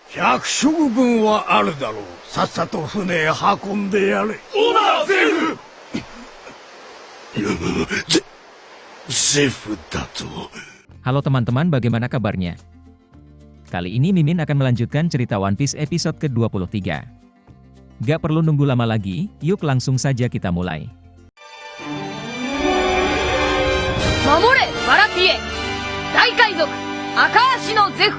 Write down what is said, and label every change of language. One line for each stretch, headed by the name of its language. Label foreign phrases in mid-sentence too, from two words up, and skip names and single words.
Japanese: 百食分はあるだろう。さっさと船へ運んでやれ。オーナーゼフゼフだと。
Indonesian: Halo teman-teman, bagaimana kabarnya? Kali ini Mimin akan melanjutkan cerita One Piece episode ke-23. Gak perlu nunggu lama lagi, yuk langsung saja kita mulai.
Japanese: 守れバラティエ、大海賊、赫足のゼフ.